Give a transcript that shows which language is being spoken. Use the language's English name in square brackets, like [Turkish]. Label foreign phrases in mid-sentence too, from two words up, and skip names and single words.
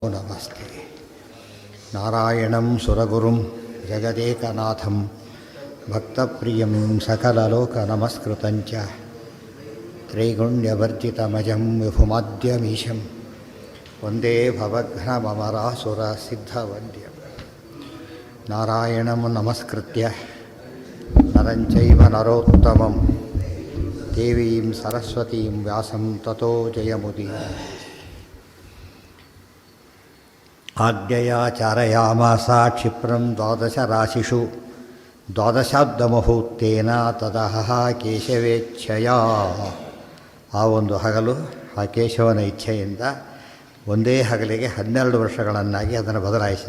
[Sanskrit] ನಮಸ್ತೆ. ನಾರಾಯಣಂ ಸುರಗುರುಂ ಜಗದೇಕನಾಥಂ ಭಕ್ತಪ್ರಿಯಂ ಸಕಲಲೋಕನಮಸ್ಕೃತಂಚ ತ್ರೈಗುಣ್ಯವರ್ಜಿತಮಜಂ ವಿಭುಮಾದ್ಯಮೀಶಂ ವಂದೇ ಭವಘ್ನಮರಾಸುರಸಿದ್ಧವಂದ್ಯಂ. ನಾರಾಯಣಂ ನಮಸ್ಕೃತ್ಯ ನರಂ ಚೈವ ನರೋತ್ತಮಂ ದೇವೀಂ ಸರಸ್ವತೀಂ ವ್ಯಾಸಂ ತತೋ ಜಯಮುದೀರಯೇತ್. ಆಜ್ಞೆಯಾಚಾರಯಾಮಾಸ ಕ್ಷಿಪ್ರಂ ದ್ವಾದಶ ರಾಶಿಷು ದ್ವಾದಶಾಬ್ದಮುಹೂರ್ತೇನ ತದಹ ಕೇಶವೇಚ್ಛೆಯ. [Kannada] ಆ ಒಂದು ಹಗಲು ಆ ಕೇಶವನ ಇಚ್ಛೆಯಿಂದ ಒಂದೇ ಹಗಲಿಗೆ 12 ವರ್ಷಗಳನ್ನಾಗಿ ಅದನ್ನು ಬದಲಾಯಿಸಿದ.